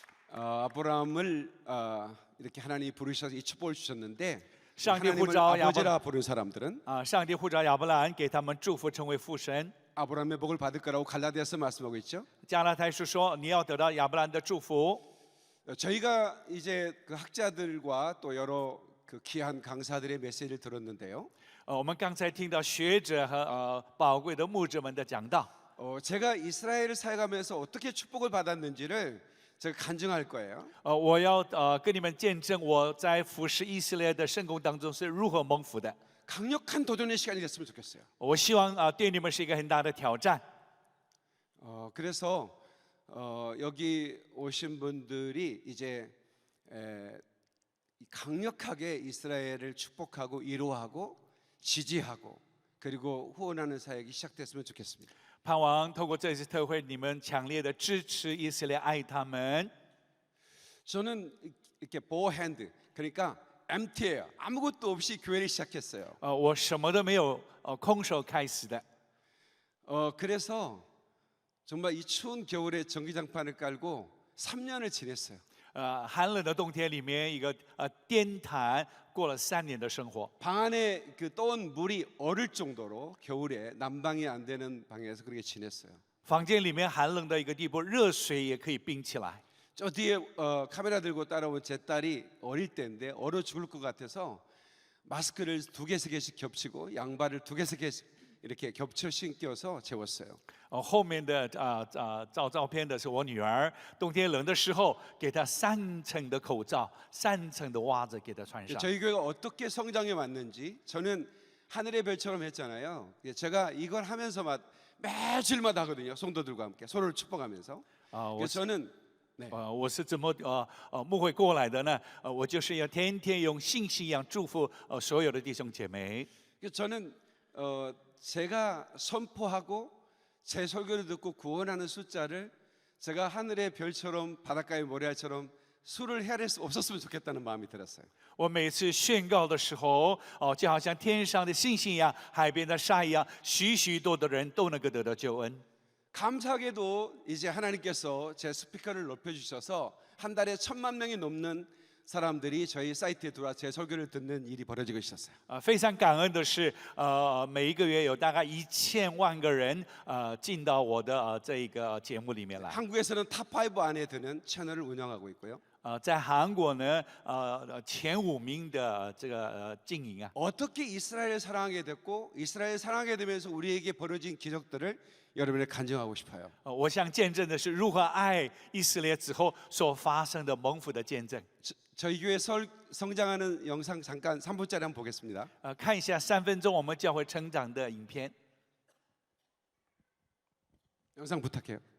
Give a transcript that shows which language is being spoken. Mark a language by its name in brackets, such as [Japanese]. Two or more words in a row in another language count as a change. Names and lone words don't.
[Korean] 아브라함을 이렇게 하나님이 부르셔서 이 축복을 주셨는데 [Chinese] 上帝呼 [Korean] 하나님을 [Chinese] 召亚伯 [Korean] 아버지라 부른 사람들은 [Chinese] 上帝呼召亚伯兰，给他们祝福，成为父神。 [Korean] 아브라함의 복을 받을 거라고 갈라디아서 말씀하고 있죠. [Chinese] 加拉太书说，你要得到亚伯兰的祝福。 [Korean] 저희가 이제 그 학자들과 또 여러 그 귀한 강사들의 메시지를 들었는데요. [Chinese] 我们刚才听到学者和宝贵的牧者们的讲道。 [Korean] 제가 이스라엘을 사역하면서 어떻게 축복을 받았는지를 제가 간증할 거예요. [Chinese] 我要跟你们见证我在服侍以色列的圣工当中是如何蒙福的。 [Korean] 강력한 도전의 시간이 됐으면 좋겠어요. [Chinese] 我希望对你们是一个很大的挑战。 [Korean] 그래서 여기 오신 분들이 이제 강력하게 이스라엘을 축복하고 위로하고 지지하고 그리고 후원하는 사역이 시작됐으면 좋겠습니다. [Chinese] 盼望透过这次特会，你们强烈的支持以色列，爱他们。 [Korean] 저는 이렇게 보핸드 그러니까 MT예요. 아무것도 없이 교회를 시작했어요. [Chinese] 我什么都没有，空手开始的。 [Korean] 그래서 정말 이 추운 겨울에 전기장판을 깔고 3년을 지냈어요. [Chinese] 寒冷的冬天里面，一个电毯过了3年的生活。 [Korean] 방 안에 그 떠온 물이 얼을 정도로 겨울에 난방이 안 되는 방에서 그렇게 지냈어요. [Chinese] 房间里面寒冷的一个地步，热水也可以冰起来。 [Korean] 저 뒤에 카메라 들고 따라온 제 딸이 어릴 때인데 얼어 죽을 것 같아서 마스크를 2개, 3개씩 겹치고 양발을 2개, 3개씩 이렇게 겹쳐 신겨서 재웠어요. [Chinese] 后面的照片的是我女儿，冬天冷的时候，给她3层的口罩、3层的袜子给她穿上。 [Korean] 저희 교회가 어떻게 성장해 왔는지 저는 하늘의 별처럼 했잖아요. 제가 이걸 하면서 매주일마다 하거든요. 성도들과 함께 서로를 축복하면서. 그래서 저는 [Chinese] 我是怎么牧会过来的呢？我就是要天天用信息一样祝福所有的弟兄姐妹。 [Korean] 저는 제가 선포하고 제 설교를 듣고 구원하는 숫자를 제가 하늘의 별처럼 바닷가의 모래알처럼 수를 헤아릴 수 없었으면 좋겠다는 마음이 들었어요. [Chinese] 我每次宣告的时候，就好像天上的星星一样，海边的沙一样，许许多多的人都能够得到救恩。 [Korean] 감사하게도 이제 하나님께서 제 스피커를 높여주셔서 한 달에 1,000만 명이 넘는 사람들이 저희 사이트에 들어와 제 설교를 듣는 일이 벌어지고 있었어요. [Chinese] 非常感恩的是，每一个月有大概1000万个人进到我的这个节目里面来。 [Korean] 한국에서는 탑5 안에 드는 채널을 운영하고 있고요. [Chinese] 在韩国呢，前5名的这个经营啊。 [Korean] 어떻게 이스라엘을 사랑하게 됐고 이스라엘 사랑하게 되면서 우리에게 벌어진 기적들을 여러분에 간증하고 싶어요. [Chinese] 我想见证的是如何爱以色列之后所发生的蒙福的见证。 [Korean] 저희 교회 성장하는 영상 잠깐 3분짜리 한번 보겠습니다. [Chinese] 看一下3分钟我们教会成长的影片。 [Korean] 영상 부탁해요.